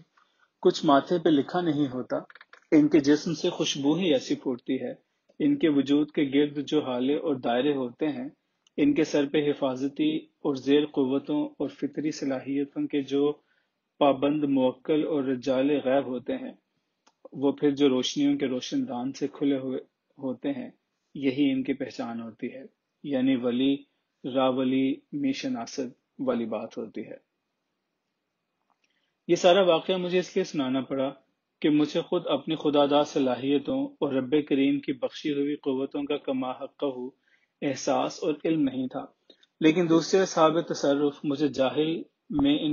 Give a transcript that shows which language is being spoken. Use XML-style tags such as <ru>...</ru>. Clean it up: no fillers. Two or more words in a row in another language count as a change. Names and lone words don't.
<ur>کچھ ماتھے پہ لکھا نہیں ہوتا، ان کے جسم سے خوشبو ہی ایسی پھوٹتی ہے، ان کے وجود کے گرد جو ہالے اور دائرے ہوتے ہیں، ان کے سر پہ حفاظتی اور زیر قوتوں اور فطری صلاحیتوں کے جو پابند موکل اور رجال غیب ہوتے ہیں، وہ پھر جو روشنیوں کے روشن دان سے کھلے ہوئے ہوتے ہیں، یہی ان کی پہچان ہوتی ہے، یعنی</ur> <fa>ولی راولی می شناسد</fa> <ur>والی بات ہوتی ہے۔ یہ سارا واقعہ مجھے اس لیے سنانا پڑا کہ مجھے خود اپنی خداداد صلاحیتوں اور رب کریم کی بخشی ہوئی قوتوں کا کما حقہ احساس اور علم نہیں تھا، لیکن دوسرے اصحاب تصرف مجھ جاہل میں</ur>